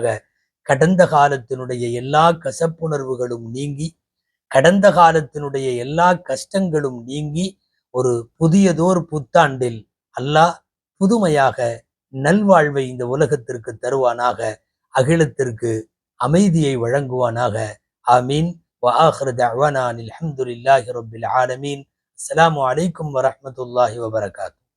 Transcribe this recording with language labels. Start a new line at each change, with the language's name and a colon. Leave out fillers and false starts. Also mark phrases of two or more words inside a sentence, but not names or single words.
Tamil: கடந்த காலத்தினுடைய எல்லா கசப்புணர்வுகளும் நீங்கி, கடந்த காலத்தினுடைய எல்லா கஷ்டங்களும் நீங்கி, ஒரு புதியதோர் புத்தாண்டில் அல்லாஹ் புதுமையாக நல்வாழ்வை இந்த உலகத்திற்கு தருவானாக. அகிலத்திற்கு அமைதியை வழங்குவானாக. ஆமீன்.
Arabic: وآخر دعوانا الحمد لله رب العالمين. السلام عليكم ورحمة الله وبركاته.